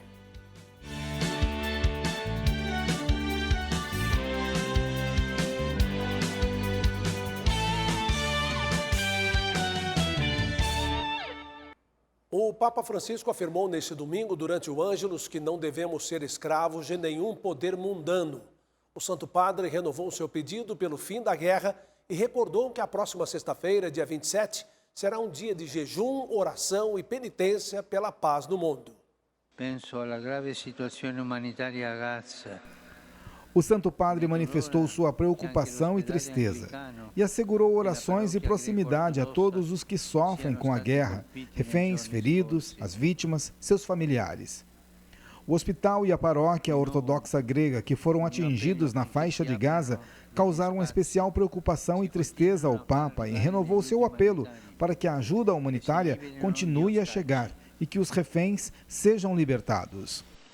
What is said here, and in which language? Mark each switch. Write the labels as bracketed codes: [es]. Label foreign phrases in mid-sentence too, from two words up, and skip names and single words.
[pt] O Papa Francisco afirmou neste domingo, durante o Ângelus, que não devemos ser escravos de nenhum poder mundano. O Santo Padre renovou seu pedido pelo fim da guerra e recordou que a próxima sexta-feira, dia 27, será um dia de jejum, oração e penitência pela paz no mundo. [it] Penso alla grave situazione umanitaria a Gaza. [pt] O Santo Padre manifestou sua preocupação e tristeza e assegurou orações e proximidade a todos os que sofrem com a guerra, reféns, feridos, as vítimas, seus familiares. O hospital e a paróquia ortodoxa grega que foram atingidos na faixa de Gaza causaram especial preocupação e tristeza ao Papa e renovou seu apelo para que a ajuda humanitária continue a chegar e que os reféns sejam libertados.